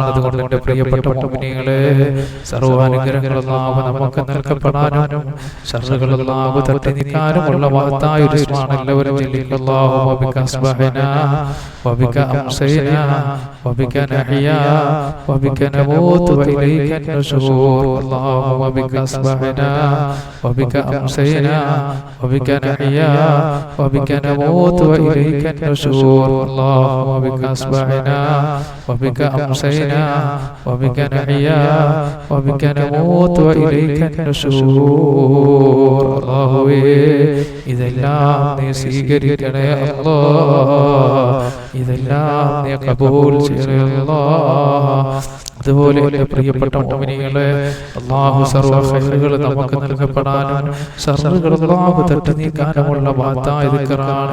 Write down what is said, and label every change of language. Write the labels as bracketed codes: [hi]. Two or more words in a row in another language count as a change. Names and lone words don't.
[ml] അതുകൊണ്ട് എൻ്റെ പ്രിയപ്പെട്ട മുഅ്മിനീങ്ങളെ, സർവ്വാനുഗ്രഹങ്ങൾ അല്ലാഹു നമുക്ക് നൽകപ്പെടാനും ശർറുകൾ അല്ലാഹു തട്ടി നീക്കാനുമുള്ള മഹത്തായ ഒരു ഇസ്മാണ്. എല്ലാവരും ചൊല്ലിക്കുക. [ar] اللهم بك أصبحنا وبك أمسينا وبك نحيا وبك نموت وإليك النشور. اللهم بك أصبحنا وبك أمسينا وبك نحيا وبك نموت وإليك النشور. اللهم بك أصبحنا وبك أمسينا وبك نحيا وبك نموت وإليك النشور. [ml] അല്ലാഹുവേ, ഇതെല്ലാം നീ സ്വീകരിക്കണേ അല്ലാഹ്. ഇതെല്ലാം നീ ഖബൂൽ ചെയ്യണേ അല്ലാഹ്. അതുപോലെ എൻ്റെ പ്രിയപ്പെട്ട മുഅ്മിനീങ്ങളെ, അല്ലാഹു സർവ്വ ഖൈറുകൾ നമുക്ക് നൽകപ്പെടാനും ശർറുകൾ അല്ലാഹു തട്ടി നീക്കാനുമുള്ള മഹത്തായ ദിക്റാണ്.